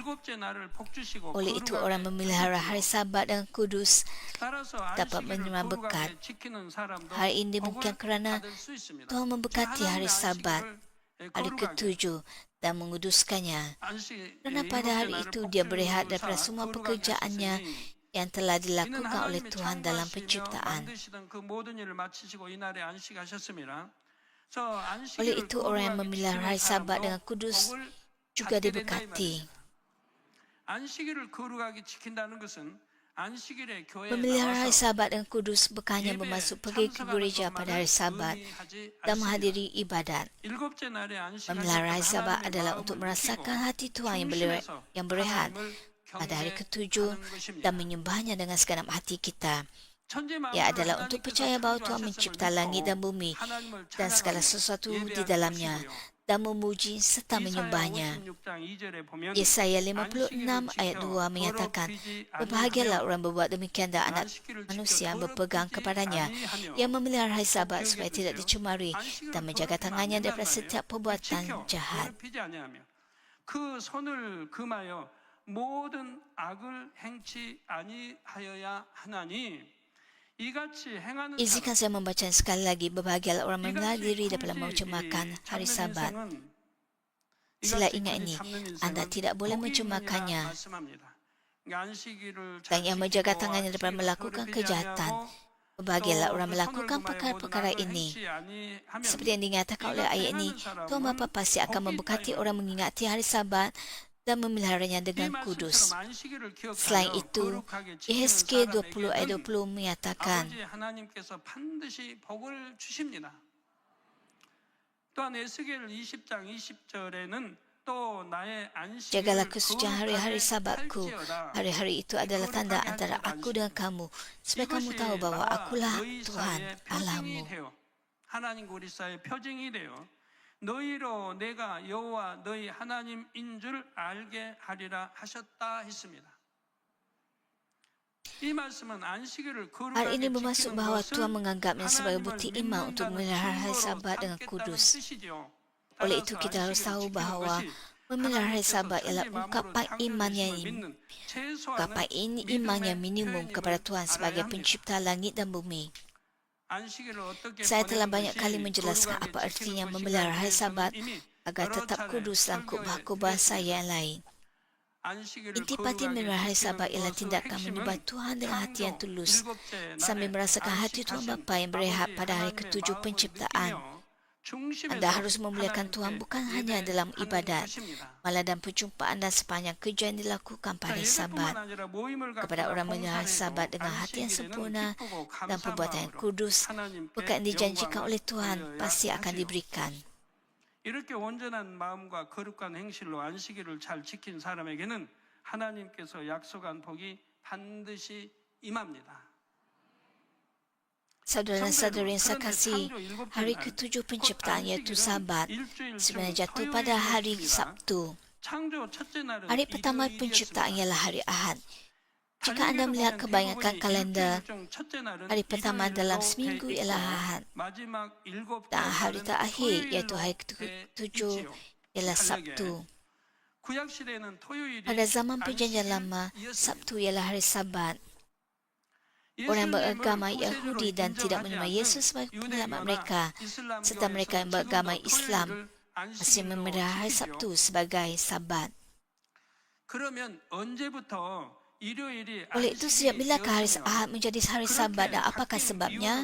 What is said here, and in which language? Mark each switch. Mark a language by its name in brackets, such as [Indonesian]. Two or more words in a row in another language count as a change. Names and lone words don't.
[Malay] Oleh itu orang memelihara hari Sabat dengan kudus dapat menerima berkat. Hari ini demikian kerana Tuhan memberkati hari Sabat, hari ke-7 dan menguduskannya. Kerana pada hari itu dia berehat daripada semua pekerjaannya yang telah [Korean] 이는 [Malay] dilakukan oleh [Korean] 하나님이 [Malay] Tuhan dalam [Korean] 창조하시며 [Malay] penciptaan. [Korean] 만드시던 그 모든 일을 마치시고 이날에 안식하셨습니다. 그래서 [Malay] Oleh [Korean] 안식일을 [Malay] itu, orang yang [Korean] 거룩하게 [Malay] memelihara hari [Korean] 지키는 [Malay] Sabat [Korean] 사람도 [Malay] dengan kudus [Korean] 복을 [Malay] juga [Korean] 받게 된다 이 [Malay] diberkati. [Korean] 말입니다. 안식일을 거룩하게 지킨다는 것은 안식일에 교회에 [Malay] Memelihara hari [Korean] 나와서 [Malay] Sabat dengan kudus bukannya [Korean] 예배에 [Malay] bermaksud pergi ke [Korean] 참석하는 [Malay] gereja pada [Korean] 것만을 [Malay] hari Sabat [Korean] 의미하지 [Malay] dan [Korean] 않습니다. [Malay] menghadiri ibadat. [Korean] 일곱째 날에 [Malay] Memelihara hari [Korean] 안식하셨던 [Malay] Sabat [Korean] 하나님의 [Malay] adalah [Korean] 마음을 [Malay] untuk [Korean] 느끼고 [Malay] merasakan hati Tuhan [Korean] 중심에서 [Malay] yang berehat [Korean] 하나님을 [Malay] pada hari ketujuh [Korean] 경배하는 것입니다. [Malay] dan menyembahnya dengan segenap hati kita. [Korean] 천지 [Malay] Ia [Korean] 만물을 [Malay] adalah untuk [Korean] 하나님께서 [Malay] percaya bahawa Tuhan [Korean] 창조하셨음을 [Malay] mencipta langit dan [Korean] 믿고 [Malay] bumi [Korean] 하나님을 [Malay] dan segala [Korean] 찬양하며 [Malay] sesuatu di [Korean] 예배하는 [Malay] dalamnya [Korean] 것이고요. [Malay] dan memuji serta [Korean] 이사야 [Malay] menyembahnya. [Korean] 56장 2절에 보면 [Malay] Yesaya [Korean] 안식일을 [Malay] 56 ayat 2 [Korean] 지켜 [Malay] menyatakan, [Korean] 더럽히지 [Malay] berbahagialah [Korean] 아니하며 [Malay] orang berbuat demikian dan anak [Korean] 안식일을 [Malay] manusia yang [Korean] 지켜 [Malay] berpegang [Korean] 더럽히지 [Malay] kepadanya, [Korean] 아니하며 [Malay] yang memelihara hari [Korean] 꼭 [Malay] Sabat [Korean] 기억해 [Malay] supaya tidak [Korean] 두세요. [Malay] dicemari dan [Korean] 안식일을 [Malay] menjaga [Korean] 더럽히면 안 [Malay] tangannya [Korean] 된단 [Malay] daripada [Korean] 말이에요. [Malay] setiap perbuatan [Korean] 지켜 [Malay] jahat. [Korean] 더럽히지 아니하며 그 손을 금하여 모든 악을 행치 아니하여야 하나니 이같이 행하는 [Malay] Izinkan [Korean] 사람 [Malay] saya membaca sekali lagi, berbahagialah orang memelihara [Korean] 이같이 [Malay] diri daripada [Korean] 굳이 [Malay] mencermakan hari [Korean] 잡는 [Malay] Sabat. [Korean] 인생은 [Malay] Sila [Korean] 이같이 [Malay] ingat [Korean] 굳이 [Malay] ini, [Korean] 잡는 [Malay] anda [Korean] 인생은 [Malay] tidak boleh [Korean] 복이 [Malay] mencermakannya. [Korean] 있느니라 말씀합니다. 그러니까 안식일을 잘 [Malay] Dan yang menjaga [Korean] 지키고 [Malay] tangannya daripada [Korean] 안식일을 [Malay] melakukan [Korean] 더럽히지 [Malay] kejahatan. [Korean] 아니하고 [Malay] Berbahagialah [Korean] 또 [Malay] orang [Korean] 그 손을 [Malay] melakukan [Korean] 금하여 모든 [Malay] perkara-perkara [Korean] 악을 [Malay] ini. [Korean] 행치 아니하면 [Malay] Seperti yang dinyatakan oleh [Korean] 이같이 [Malay] ayat ini, [Korean] 행하는 [Malay] Tuhan Bapa [Korean] 사람은 [Malay] pasti akan [Korean] 복이 있다 이 [Malay] memberkati [Korean] 말입니다. [Malay] orang mengingati hari Sabat dan memeliharanya [Korean] 이 [Malay] dengan [Korean] 말씀처럼 [Malay] kudus. [Korean] 안식일을 [Malay] Selain [Korean] 기억하여 [Malay] itu, [Korean] 거룩하게 지키는 [Malay] Yehezkiel 20 ayat [Korean] 사람에게는 [Malay] 20 menyatakan, [Korean] 아버지 하나님께서 반드시 복을 주십니다. 또한 에스겔 20장 20절에는 또 나의 [Malay] jagalah [Korean] 안식일을 [Malay] kesucian hari-hari [Korean] 거룩하게 [Malay] Sabatku. [Korean] 할지어다. [Malay] Hari-hari itu adalah tanda antara aku dengan kamu, supaya kamu tahu [Korean] 이것이 [Malay] bahwa [Korean] 나와 [Malay] akulah [Korean] 너희 [Malay] Tuhan [Korean] 사이의 [Malay] Allahmu. [Korean] 표징이 되어 하나님과 우리 사이의 표징이 되어 너희로 내가 여호와 너희 하나님인 줄 알게 하리라 하셨다 했습니다. 이 말씀은 안식일을 [Malay] Hal ini [Korean] 거룩하게 [Malay] bermaksud [Korean] 지키는 [Malay] bahawa [Korean] 것을 [Malay] Tuhan menganggapnya sebagai [Korean] 하나님을 [Malay] bukti iman untuk [Korean] 믿는다는 [Malay] memelihara hari [Korean] 증거로 [Malay] Sabat dengan [Korean] 삼겠다는 [Malay] kudus. [Korean] 뜻이죠. [Malay] Oleh [Korean] 따라서 [Malay] itu kita harus [Korean] 안식일을 [Malay] tahu [Korean] 지키는 [Malay] bahawa [Korean] 것이 [Malay] memelihara hari [Korean] 하나님께서 [Malay] Sabat ialah [Korean] 천지 만물을 [Malay] ungkapan iman yang [Korean] 창조주심을 믿는 최소한의 [Malay] ungkapan ini iman yang [Korean] 믿음의 [Malay] minimum kepada [Korean] 표현임을 [Malay] Tuhan [Korean] 알아야 [Malay] sebagai [Korean] 합니다. [Malay] pencipta langit dan bumi. [Korean] 안식일을 어떻게 [Malay] Saya telah [Korean] 보내는 [Malay] banyak kali [Korean] 것이 [Malay] menjelaskan [Korean] 거룩하게 [Malay] apa artinya [Korean] 지키는 [Malay] memelihara hari [Korean] 것인가에 [Malay] Sabat [Korean] 대해서는 이미 [Malay] agar [Korean] 여러 [Malay] tetap [Korean] 차례 [Malay] kudus dalam [Korean] 설교해 [Malay] khutbah-khutbah saya [Korean] 드렸습니다. [Malay] yang lain. [Korean] 안식일을 [Malay] Intipati [Korean] 거룩하게 [Malay] memelihara hari Sabat [Korean] 지키는 [Malay] ialah [Korean] 것의 [Malay] tindakan [Korean] 핵심은 [Malay] menyembah Tuhan dengan hati yang [Korean] 창조 [Malay] tulus, [Korean] 일곱째 [Malay] sambil [Korean] 날에 [Malay] merasakan hati Tuhan [Korean] 안식하신 [Malay] Bapa yang berehat [Korean] 아버지 [Malay] pada hari [Korean] 하나님의 [Malay] ketujuh [Korean] 마음을 [Malay] penciptaan. [Korean] 느끼며 중심에서 [Malay] Anda harus memuliakan Tuhan [Korean] 하나님께 [Malay] bukan hanya dalam [Korean] 예배하는 [Malay] ibadat, [Korean] 것입니다. [Malay] malah dalam perjumpaan dan sepanjang kerja yang dilakukan pada hari [Korean] 예배뿐만 [Malay] Sabat. [Korean] 아니라 모임을 [Malay] Kepada [Korean] 갖다가 [Malay] orang memelihara [Korean] 봉사해도 [Malay] Sabat dengan hati yang [Korean] 안식일에는 [Malay] sempurna [Korean] 기쁘고 [Malay] dan [Korean] 감사한 [Malay] perbuatan yang [Korean] 마음으로 [Malay] kudus, [Korean] 하나님께 [Malay] berkat yang dijanjikan [Korean] 영광을 [Malay] oleh Tuhan [Korean] 돌려야 [Malay] pasti akan [Korean] 하지요. [Malay] diberikan. [Korean] 이렇게 온전한 마음과 거룩한 행실로 안식일을 잘 지킨 사람에게는 하나님께서 약속한 복이 반드시 임합니다. [Malay] Saudara dan saudari yang saya [Korean] 그런데 [Malay] kasih, [Korean] 창조 일곱째 [Malay] hari [Korean] 날, [Malay] ketujuh [Korean] 곧 [Malay] penciptaan yaitu [Korean] 안식일은 [Malay] Sabat [Korean] 일주일 중 [Malay] sebenarnya jatuh [Korean] 토요일이었습니다. [Malay] pada hari Sabtu. [Korean] 창조 첫째 날은 [Malay] Hari pertama penciptaan [Korean] 일요일이었습니다. [Malay] ialah hari Ahad. Jika anda melihat kebanyakan kalender, hari pertama dalam seminggu ialah Ahad. Dan hari terakhir iaitu hari ketujuh ialah Sabtu. Pada zaman perjanjian lama, Sabtu ialah hari Sabat. Orang beragama Yahudi dan tidak menerima Yesus sebagai penyelamat mereka, serta mereka yang beragama Islam masih memelihara hari Sabtu sebagai Sabat. Oleh itu, sejak bilakah hari Ahad menjadi hari Sabat dan apakah sebabnya?